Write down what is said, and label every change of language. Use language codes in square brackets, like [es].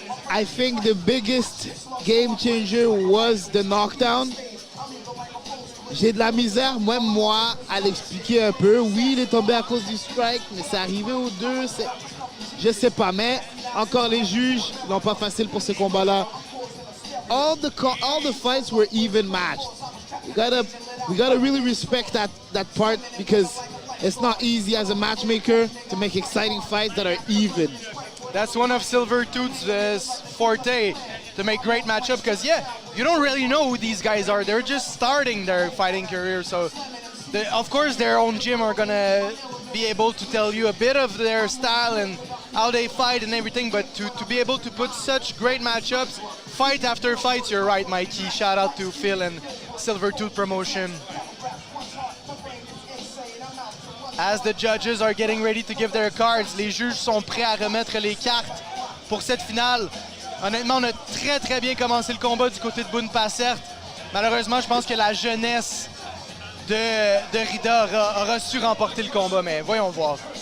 [en] I think the biggest game changer was the knockdown. [fr] J'ai de la misère, même moi, à l'expliquer un peu. Oui, il est tombé à cause du strike, mais c'est arrivé aux deux. Je sais pas, mais encore les juges n'ont pas facile pour ce combat-là. [en] All the fights were even matched. We gotta really respect that part because it's not easy as a matchmaker to make exciting fights that are even. That's one of Silvertooth's forte, to make great matchup, because you don't really know who these guys are. They're just starting their fighting career, so of course their own gym are gonna be able to tell you a bit of their style and how they fight and everything, but to be able to put such great matchups, fight after fight, you're right, Mikey. Shout out to Phil and Silvertooth Promotion. As the judges are getting ready to give their cards, [fr] les juges sont prêts à remettre les cartes pour cette finale. Honnêtement, on a très bien commencé le combat du côté de Boone-Passert. Malheureusement, je pense que la jeunesse de Rida aura su remporter le combat, mais voyons voir.